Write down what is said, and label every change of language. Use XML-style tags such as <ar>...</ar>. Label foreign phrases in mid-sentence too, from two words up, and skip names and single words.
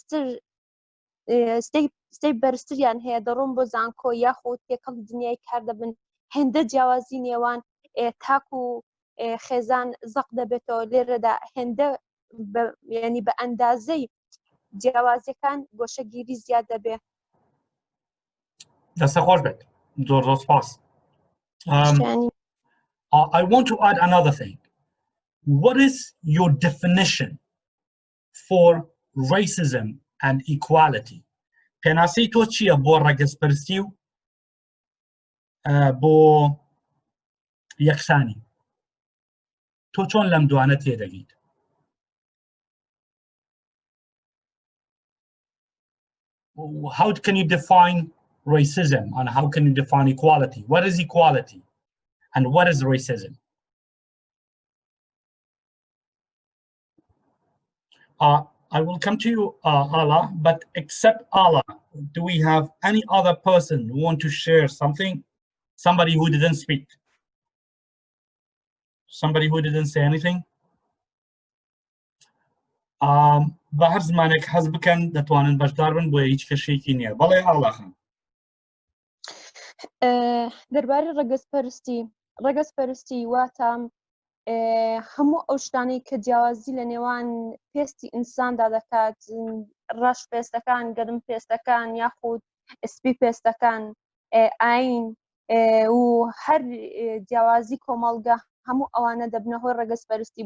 <ckb>بەرزتریان هەیە دەڕۆن بۆ زانکۆ یاخود تێکەڵی دنیای کار دەبن هێندە جیاوازی نێوان تاک و خێزان زەق دەبێتەوە لێرەدا هێندە ینی بە ئەندازەی جیاوازیەکان گۆشەگیری زیاد دەبێت. دەستە خۆش بێت زۆر سپاس. شتیانی</ckb> <en>I want to add another thing. What is your definition for racism and equality?</en> <ckb>پێناسەی تۆ چییە بۆ ڕەگەزپەرستی و بۆ یەکسانی؟ تۆ چۆن لەم دوانە تێدەگەیت؟</ckb> <en>How can you define racism and how can you define equality? What is equality and what is racism? I will come to you, Allah, but except Allah, do we have any other person who want to share something? Somebody who didn't speak? Somebody who didn't say anything?</en> <ckb>بە هەر زمانێک حەز بکەن دەتوانن بەشدار بن بۆ هیچ کەشێکی نییە. بەڵێ ئاڵا خان. دەربارەی ڕەگەزپەرستی واتە هەموو ئەو شتانەی کە جیاوازی لە نێوان پێستی ئینساندا دەکات، ڕەش پێستەکان، گەرم پێستەکان یاخود سپی پێستەکان، ئاین و هەر جیاوازی کۆمەڵگە هەموو ئەوانە دەبنە هۆی ڕەگەزپەرستی.</ckb>